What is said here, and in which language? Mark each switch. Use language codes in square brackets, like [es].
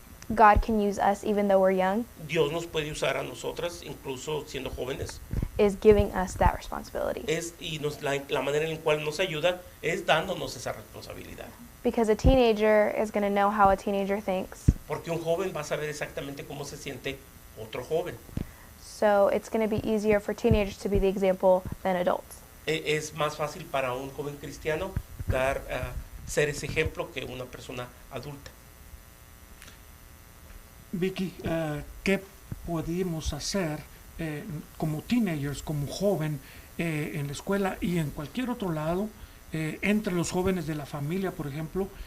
[en] God can use us even though we're young, [es] Dios nos puede usar a nosotras, incluso siendo jóvenes. [en] is giving us that responsibility. [es] Y la manera en la cual nos ayuda es dándonos esa responsabilidad. [en] Because a teenager is going to know how a teenager thinks. [es] Porque un joven va a saber exactamente cómo se siente otro joven. [en] So it's going to be easier for teenagers to be the example than adults. [es] Es más fácil para un joven cristiano ser ese ejemplo que una persona adulta. Vicky, ¿qué podemos hacer como teenagers, como joven, en la escuela y en cualquier otro lado, entre los jóvenes de la familia, por ejemplo?